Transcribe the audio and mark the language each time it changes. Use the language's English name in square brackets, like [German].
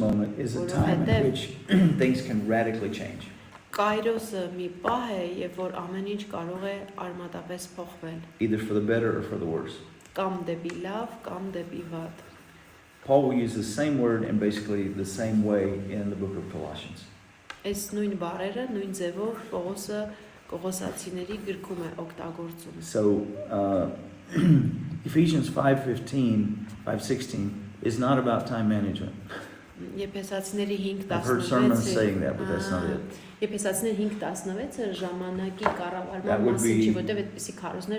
[English] moment is a time in which things can radically change. [Armenian] Կայրոսը մի պահ է, երբ որ ամեն ինչ կարող է արմատապես փոխվել, [English] Either for the better or for the worse. [Armenian] կամ դեպի լավ, կամ դեպի վատ։ [English] Paul will use the same word in basically the same way in the book of Colossians. [Armenian] Այս նույն բառերը, նույն ձևով Պողոսը Կողոսացիների գրքում է օգտագործում։ [English] So Ephesians 5:16 is not about time management. [Armenian] Եփեսացիների [English] I've heard sermons [Armenian] 5:16-ը [English] saying that, but that's not it. [Armenian] Եփեսացիների 5:16-ը ժամանակի [English] That [Armenian] կառավարման [English] would [Armenian] մասին [English] be- [Armenian] չի, որտեղ այդպիսի քարոզներ